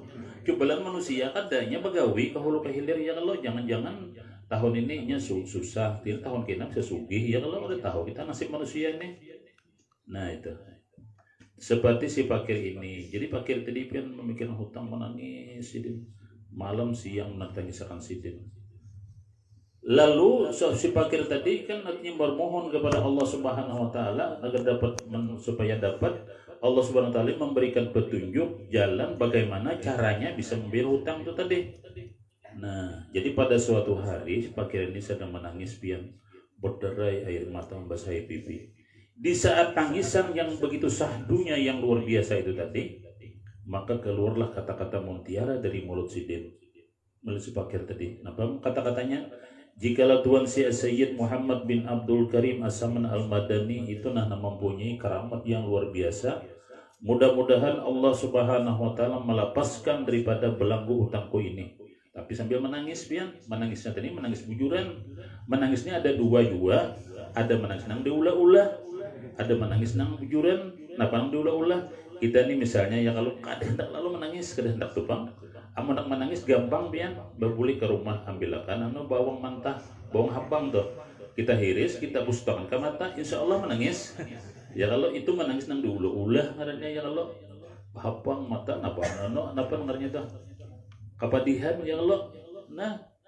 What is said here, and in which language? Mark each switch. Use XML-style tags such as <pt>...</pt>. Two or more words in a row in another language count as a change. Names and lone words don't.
<bjn>Cobalah manusia kadanya begawi ke hulu ke hilir ya Allah, jangan-jangan tahun ini nya susah, tahun kena bisa sugih ya kalau udah tahu kita nasib manusia ini.</bjn> <id>Nah itu seperti si fakir ini. Jadi fakir tadi kan memikirkan hutang menangis sidin malam siang menangis akan sidin. Lalu si fakir tadi kan artinya bermohon kepada Allah Subhanahu Wa Taala agar dapat supaya dapat Allah Subhanahu Wa Taala memberikan petunjuk jalan bagaimana caranya bisa membayar hutang itu tadi. Nah, jadi pada suatu hari fakir ini sedang menangis pian berderai air mata membasahi pipi. Di saat tangisan yang begitu sahdunya yang luar biasa itu tadi, maka keluarlah kata-kata mutiara dari mulut sidin, mulut si fakir tadi. Apa kata-katanya? Jikalau Tuan Sayyid Muhammad bin Abdul Karim As-Saman Al-Madani itu mempunyai keramat yang luar biasa, mudah-mudahan Allah Subhanahu Wa Taala melepaskan daripada belenggu hutangku ini. Tapi sambil menangis pian, menangisnya tadi menangis bujuran. Menangisnya ada dua juga, ada menangis</id> <bjn>nang diulah-ulah,</bjn> <id>ada menangis</id> <bjn>nang bujuran. Napa nang diulah-ulah?</bjn> <id>Kita ini misalnya ya kalau kadang hendak lalu menangis, kadang hendak tupang.</id> <bjn>amun menangis gampang pian berbuli ke rumah ambilakan anu bawang mentah bawang habang tuh kita hiris kita bustakan ke mata insya Allah menangis ya kalau itu menangis nang dulu ulah ngarannya ya kalau habang mata napa ngarannya tuh kapadihan ya Allah nah</bjn>